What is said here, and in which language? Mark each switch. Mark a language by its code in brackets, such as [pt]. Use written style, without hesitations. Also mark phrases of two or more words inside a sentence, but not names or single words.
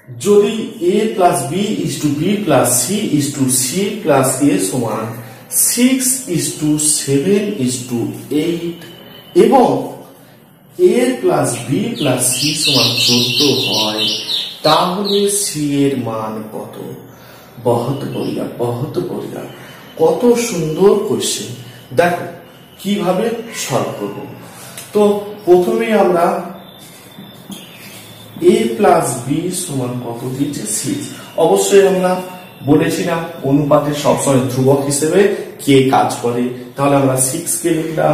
[bn] যদি [en] a plus b is to b plus c is to c plus a [bn] সমান 6:7:8 এবং [en] a plus b plus c [bn] সমান 14 হয়, তাহলে সি এর মান কত? [hi] बहुत बढ़िया, बहुत बढ़िया, [bn] কত সুন্দর কোশ্চেন। দেখো কিভাবে সলভ করব। তো প্রথমে আমরা [en] a plus b [bn] সমান কত দিয়েছে 6। অবশ্যই আমরা বলেছিলাম অনুপাতে সবসময় ধ্রুবক হিসেবে কে কাজ করে, তাহলে আমরা 6 কে লিখলাম।